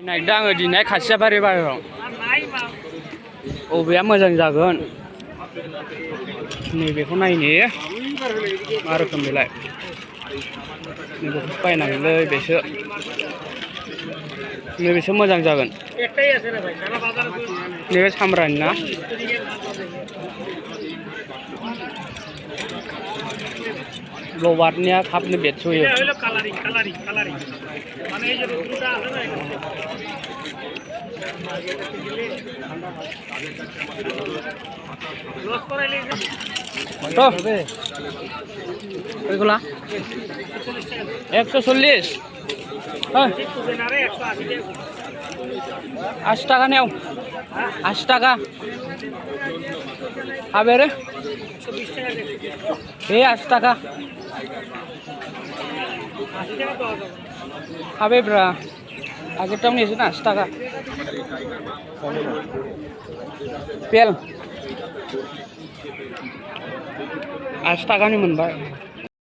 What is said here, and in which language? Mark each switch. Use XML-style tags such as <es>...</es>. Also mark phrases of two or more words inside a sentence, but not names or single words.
<brx>नायदों आङो दिनै खासियाबारि बाजाराव बबेया मोजां जागोन नैबेखौ नायनि मा रोखोम बेलाय नैबेखौसो बायनांगोनलै नैबेसो मोजां जागोन नैबे सामब्रानि ना लबारनिया थाबनो बेरस'यो</brx> <bn>ওইগুলা 140 80 টাকা নেও 80 টাকা হবে রে এই 80 টাকা হবে ব্রা আগেরটাও নিয়েছে না 80 টাকা</bn> <brx>पेल 80 टाकानि मोनबाय</brx>